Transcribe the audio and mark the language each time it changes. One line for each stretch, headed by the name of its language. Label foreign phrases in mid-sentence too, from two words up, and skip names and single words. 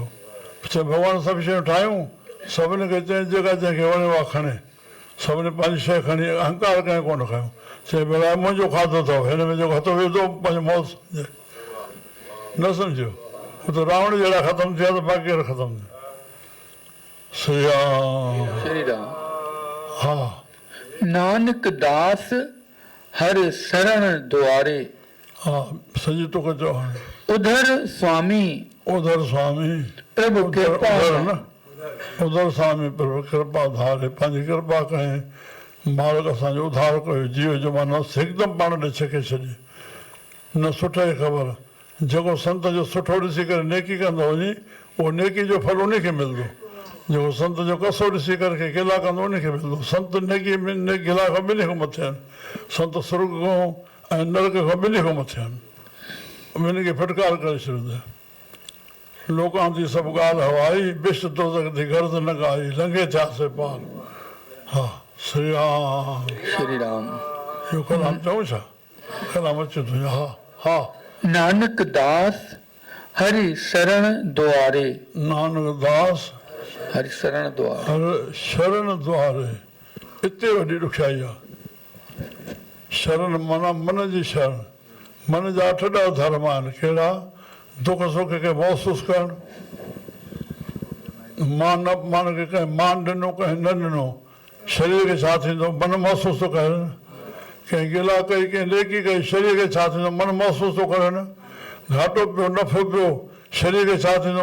Sindhi: चए भॻवानु सभु शयूं ठाहियूं, सभिनी खे चई जेका जंहिंखे वणे उहा खणे, सभिनी पंहिंजी शइ खणी, अहंकार कंहिं कोन खयो। चए भला मुंहिंजो खाधो अथव, हिन में जेको हथो विधो पंहिंजो मौत सम्झे। न सम्झो, हू त रावण जहिड़ा ख़तमु थिया त बाक़ी ख़तमु थिया। श्री राम। हा
Punjabi: ਨਾਨਕ ਦਾਸ ਹਰ ਸ਼ਰਣ ਦੁਆਰੇ।
Sindhi: हा सॼी टुक चओ हाणे।
Punjabi: ਉਧਰ ਸੁਆਮੀ प्रभु कृपा न, ਉਧਰ ਸੁਆਮੀ ਪ੍ਰਭੁ ਕ੍ਰਿਪਾ ਧਾਰੇ।
Sindhi: पंहिंजी कृपा कयईं, मालिक असांजो उधार कयो, जीव जो माना हिकदमि पाण ॾे छिके छॾे। न सुठे खे ख़बर, जेको संत जो सुठो ॾिसी करे नेकी कंदो वञे, उहो नेकी जो फल उन खे मिलंदो। जेको संत जो कसो ॾिसी करे गिला कंदो उनखे मिलंदो। संत नेकी में गिला खां ॿिन्ही खां मथे आहिनि। संत स्वर्ग खां ऐं नरक खां ॿिन्ही खां मथे आहिनि। ॿिन्ही खे फिटकार करे छॾींदा। लोकां थी सभु ॻाल्हि हवाई, बिश दोज़ख थी गर्द न ॻाई, लंघे थियासीं पार। हा श्री राम। इहो कलाम चऊं छा? कलाम अचे थो। हा हा
Punjabi: ਨਾਨਕ ਦਾਸ ਹਰਿ ਸ਼ਰਣ ਦੁਆਰੇ। ਨਾਨਕ ਦਾਸ ਹਰਿ ਸ਼ਰਣ ਦੁਆਰੇ। ਹਰ ਸ਼ਰਣ ਦੁਆਰੇ,
Sindhi: हिते वॾी ॾुखियाई आहे। शरण माना मन जी शरण। मन जा 8 धर्म आहिनि। कहिड़ा? दुख सुख खे महसूसु करणु, मान अपमान खे कंहिं मान ॾिनो कंहिं न ॾिनो, शरीर खे छा थींदो? मन महसूसु थो करे न। कंहिं गिला कई, कंहिं नेकी कई, शरीर खे छा थींदो? मन महसूसु थो करे न। घाटो पियो, नफ़ो पियो, शरीर खे छा थींदो?